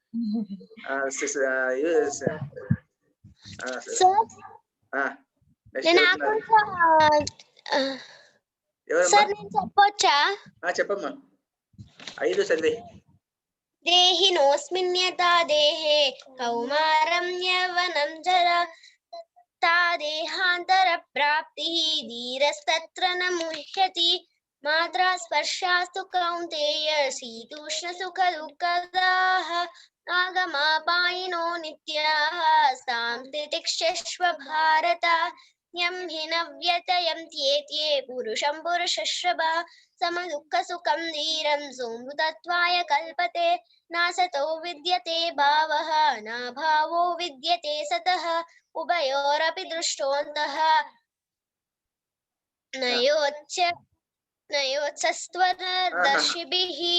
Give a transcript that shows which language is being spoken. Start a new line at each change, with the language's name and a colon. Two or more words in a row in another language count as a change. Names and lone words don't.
Telugu: చెప్పొచ్చా చెప్పమ్మా 5 చదివి
Sanskrit: దేహినోస్మిన్ యథా దేహే కౌమారం యౌవనం జరా तथा देहान्तरप्राप्तिः धीरस्तत्र न मुह्यति मात्रा स्पर्शास्तु कौन्तेय शीतोष्णसुखदुःखदाः आगमापायिनो नित्याः सां तितिक्षस्व भारत यं हि न व्यतयन्त्येते पुरुषं पुरुषश्रवा समदुःखसुखं धीरं सोऽमृतत्वाय कल्पते नासतो विद्यते भावः न भावो विद्यते सतः उभयोरपि दृष्टोऽन्तः नयोत्सस्त्वदर्शिभिः